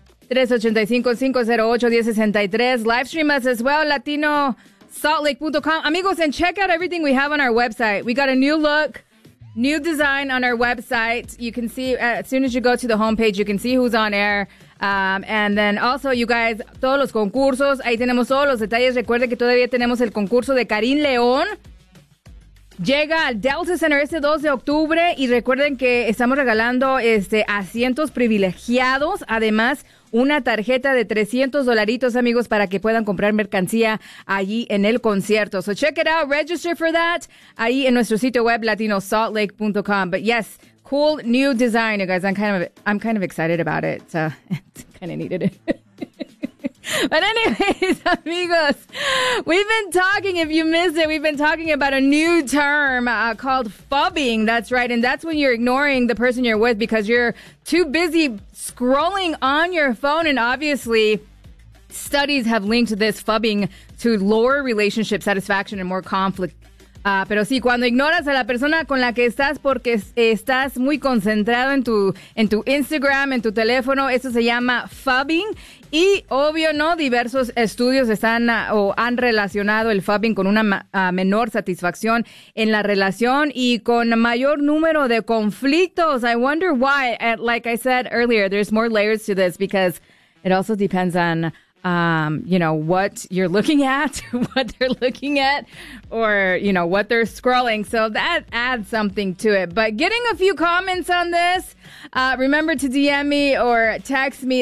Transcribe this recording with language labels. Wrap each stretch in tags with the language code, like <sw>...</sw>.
<en>385-508-1063. Live stream us as well, latinosaltlake.com. Amigos, and check out everything we have on our website. We got a new look, new design on our website. You can see, as soon as you go to the homepage, you can see who's on air. And then also, you guys,</en> <es>todos los concursos, ahí tenemos todos los detalles. Recuerde que todavía tenemos el concurso de Karim León. Llega al Delta Center este 2 de octubre y recuerden que estamos regalando asientos privilegiados, además una tarjeta de $300, amigos, para que puedan comprar mercancía allí en el concierto.</es> <en>So check it out, register for that,</en> <es>ahí en nuestro sitio web</es> <en>latinosaltlake.com. But yes, cool new design, you guys. I'm kind of excited about it. So it's kind of needed it. But anyways, amigos, we've been talking, if you missed it, we've been talking about a new term called fubbing. That's right. And that's when you're ignoring the person you're with because you're too busy scrolling on your phone. And obviously, studies have linked this fubbing to lower relationship satisfaction and more conflict.</en> <es>Pero sí, cuando ignoras a la persona con la que estás porque estás muy concentrado en tu Instagram, en tu teléfono, eso se llama fubbing. Y obvio, ¿no? Diversos estudios han relacionado el fubbing con una menor satisfacción en la relación y con mayor número de conflictos.</es> <en>I wonder why, like I said earlier, there's more layers to this because it also depends on what you're looking at, what they're looking at, or, you know, what they're scrolling. So that adds something to it. But getting a few comments on this, remember to DM me or text me.</en>